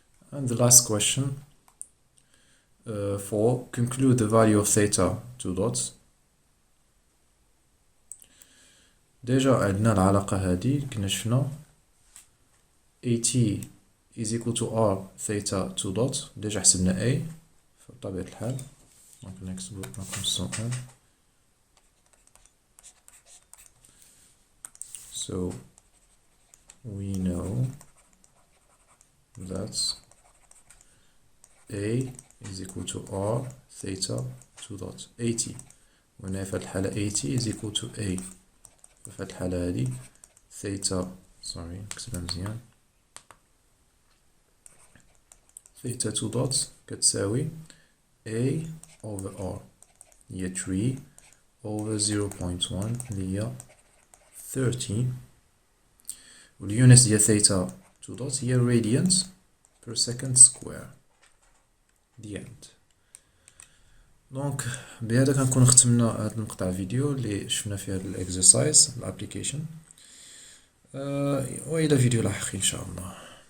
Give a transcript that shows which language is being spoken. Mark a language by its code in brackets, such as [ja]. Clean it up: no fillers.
[en] And the last question, for conclude the value of theta 2 dots. [ar] ديجا عندنا العلاقة هادي كنا شفنا [en] AT is equal to R theta 2 dot. [ar] ديجا حسبنا A بطبيعة الحال، دونك نكتبو رقم السؤال. [en] So we know that A is equal to R theta 2 dot 80. [ar] وهنا في هاد الحالة 80 [en] is equal to A. [ar] في هاد الحالة هادي theta نكتبها مزيان [en] theta 2 dot [ar] كتساوي [en] A over R [ar] هي [en] 3 over 0.1 [ar] اللي هي 30. واليونس ديال theta [en] 2 dot هي radians per second square. the end. [ar] دونك بهذا كنكون ختمنا هاد المقطع فيديو اللي شفنا فيه هاد [en] الاكسرسايز الابليكيشن، [ar] والى فيديو لاحق ان شاء الله.